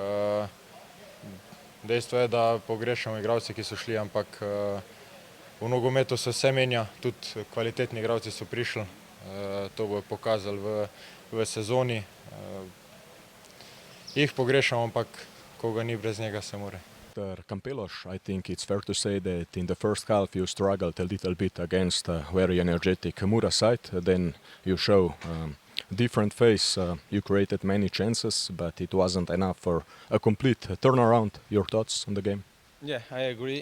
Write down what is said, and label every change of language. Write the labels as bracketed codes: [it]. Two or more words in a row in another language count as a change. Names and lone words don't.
[sl] Dejstvo je, da pogrešamo igralce, ki so šli, ampak v nogometu se vse menja, tudi kvalitetni igralci so prišli. To bojo pokazali v sezoni. Jih pogrešamo, ampak koga ni, brez njega se more. Kampelos, [en] I think it's fair to say that in the first half you struggled a little bit against a very energetic Mura side. Then you show different face. You created many chances, but it wasn't enough for a complete turnaround. Your thoughts on the game? Yeah, I agree.